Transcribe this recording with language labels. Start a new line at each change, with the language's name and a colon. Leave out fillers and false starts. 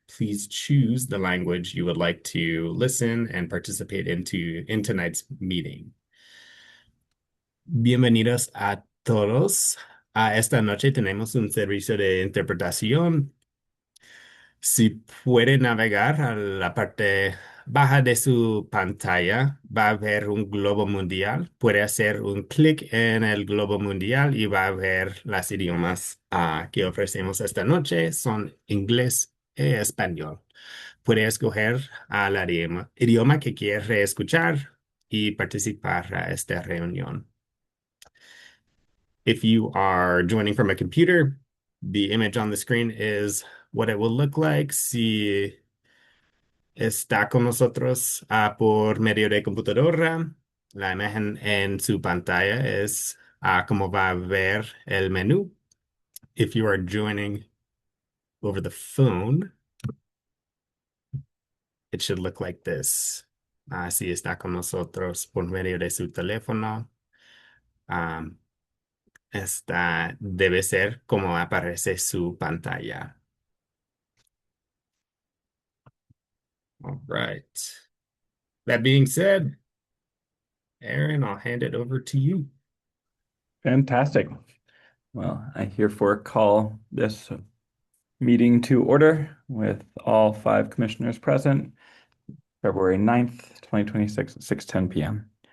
English: Please choose the language you would like to listen and participate in tonight's meeting.
Spanish: Bienvenidos a todos. Esta noche tenemos un servicio de interpretación. Si puede navegar a la parte baja de su pantalla, va a ver un globo mundial. Puede hacer un clic en el globo mundial y va a ver los idiomas que ofrecemos esta noche. Son inglés y español. Puede escoger el idioma que quiere escuchar y participar a esta reunión.
English: If you are joining from a computer, the image on the screen is what it will look like
Spanish: si está con nosotros por medio de computadora. La imagen en su pantalla es como va a ver el menú.
English: If you are joining over the phone, it should look like this.
Spanish: Si está con nosotros por medio de su teléfono, esta debe ser como aparece su pantalla.
English: All right. That being said, Aaron, I'll hand it over to you. Fantastic. Well, I herefore call this meeting to order with all 5 commissioners present, February 9th, 2026 at 6:10 p.m.